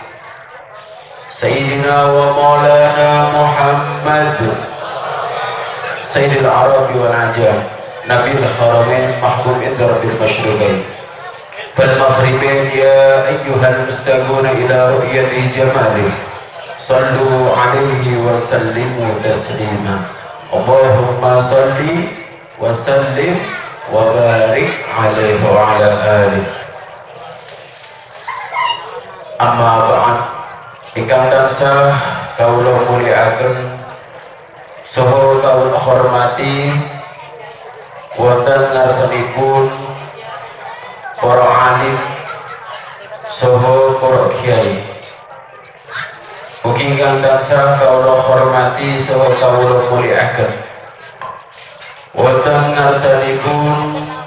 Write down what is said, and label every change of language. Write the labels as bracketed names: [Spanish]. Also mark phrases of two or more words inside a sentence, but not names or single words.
[Arabic] سيدنا ومولانا محمد سيد العرب والعجم نبي الحرمين محبوب عند رب المشرقين فالمغربين يا أيها المستمعون إلى رؤية جماله صلوا عليه وسلموا تسليما اللهم صل وسلم وبارك عليه وعلى آله أما بعد [Javanese] ingkang tansah kawula mulyakaken saha kawula hormati wonten ngarsanipun para alim saha para kiai ugi ingkang tansah kawula hormati saha kawula mulyakaken wonten ngarsanipun